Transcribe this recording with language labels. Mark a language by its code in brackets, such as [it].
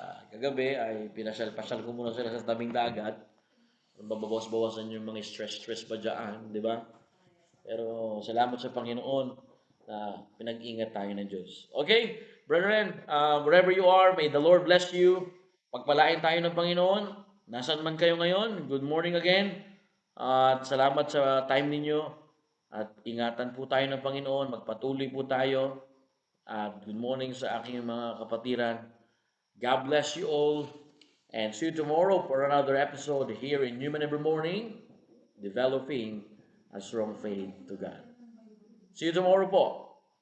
[tl] Kagabi ay pinasyal-pasyal ko muna sila sa tabing dagat. Mababawas-bawasan yung mga stress ba dyan, di ba? Pero salamat sa Panginoon na pinag-ingat tayo ng Diyos. [en] Okay, brethren, wherever you are, may the Lord bless you. [tl] Pagpalain tayo ng Panginoon. Nasaan man kayo ngayon, [en] good morning again. [tl] At salamat sa time ninyo. At ingatan po tayo ng Panginoon. Magpatuloy po tayo. At [en] good morning [tl] sa aking mga kapatiran. [en] God bless you all. And see you tomorrow for another episode here in Human Every Morning, developing a strong faith to God. See you tomorrow po.